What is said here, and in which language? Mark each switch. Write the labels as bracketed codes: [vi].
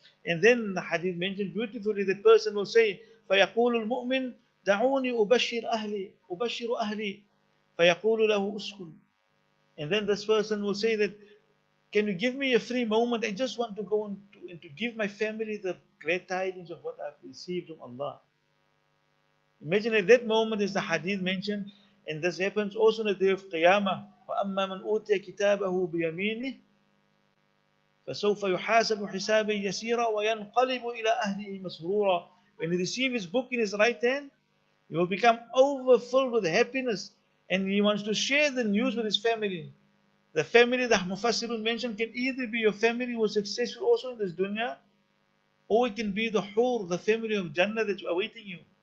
[en] And then the hadith mentioned beautifully, that person will say, [ar] فَيَقُولُ الْمُؤْمِنُ دَعُونِي أُبَشِّرُ أَهْلِي فَيَقُولُ لَهُ أُسْكُنْ. [en] And then this person will say that, can you give me a free moment? I just want to go and to give my family the great tidings of what I've received from Allah. Imagine at that moment, as the hadith mentioned, and this happens also on the day of Qiyamah. [ar] وَأَمَّا مَنْ أُوتِيَ كِتَابَهُ بِيَمِينِهِ فسوف يحاسب حسابا يسيرا وينقلب إلى أهله مسرورا. [en] When he receives his book in his right hand, he will become overfilled with happiness, and he wants to share the news with his family. The family that Mufassirun mentioned can either be your family who is successful also in this dunya, or it can be the Hur, the family of Jannah that's awaiting you.